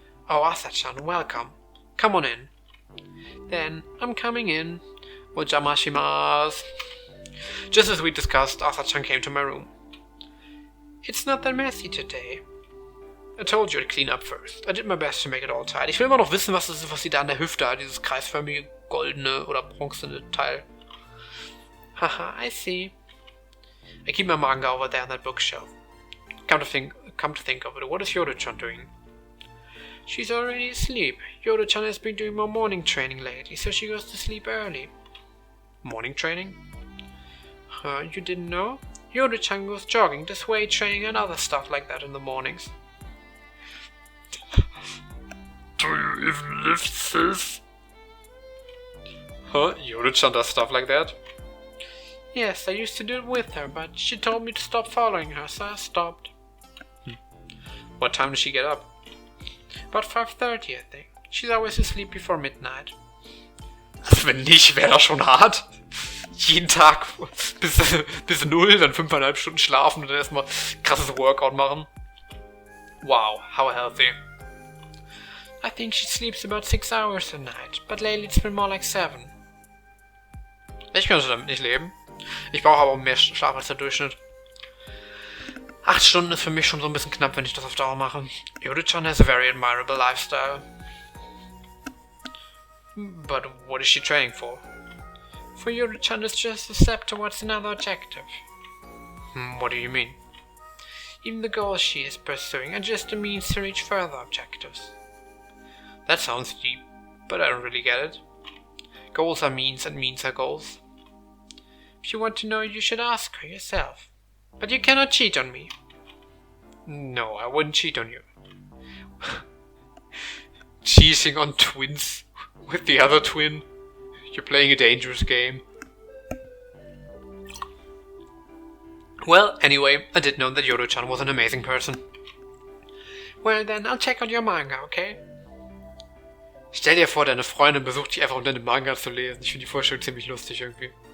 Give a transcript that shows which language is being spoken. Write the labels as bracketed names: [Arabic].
[English] Oh, Asa-chan, welcome. Come on in. Then, I'm coming in. [Japanese] Ojamashimasu. [English] Just as we discussed, Asa-chan came to my room. It's not that messy today. I told you I'd clean up first. I did my best to make it all tidy. [German] Ich will immer noch wissen, was das ist, was sie da an der Hüfte hat. Dieses kreisförmige, goldene oder bronzene Teil. [English] Haha, I see. I keep my manga over there on that bookshelf. Come to think of it, what is Yoda-chan doing? She's already asleep. Yoda-chan has been doing more morning training lately, so she goes to sleep early. Morning training? You didn't know? Yoda-chan goes jogging, does weight training and other stuff like that in the mornings. Do you even lift this? Yoda-chan does stuff like that? Yes, I used to do it with her, but she told me to stop following her, so I stopped. What time does she get up? About 5:30, I think. She's always asleep before midnight. [German] Also wenn nicht, wäre das schon hart. Jeden Tag bis 0, dann 5,5 Stunden schlafen und dann erstmal krasses Workout machen. [English] Wow, how healthy. I think she sleeps about 6 hours a night, but lately it's been more like 7. [German] Ich könnte damit nicht leben. Ich brauche aber mehr Schlaf als der Durchschnitt. 8 Stunden ist für mich schon so ein bisschen knapp, wenn ich das auf Dauer mache. [English] Yoda-chan has a very admirable lifestyle. But what is she training for? For Yoda-chan, it's just a step towards another objective. What do you mean? Even the goals she is pursuing are just a means to reach further objectives. That sounds deep, but I don't really get it. Goals are means and means are goals. If you want to know, you should ask her yourself. But you cannot cheat on me. No, I wouldn't cheat on you. Cheating on twins with the other twin. You're playing a dangerous game. Well, anyway, I did know that Yodo-chan was an amazing person. Well then, I'll check out your manga, okay? [German] Stell dir vor, deine Freundin besucht dich einfach, um deine Manga zu lesen. Ich finde die Vorstellung ziemlich lustig irgendwie.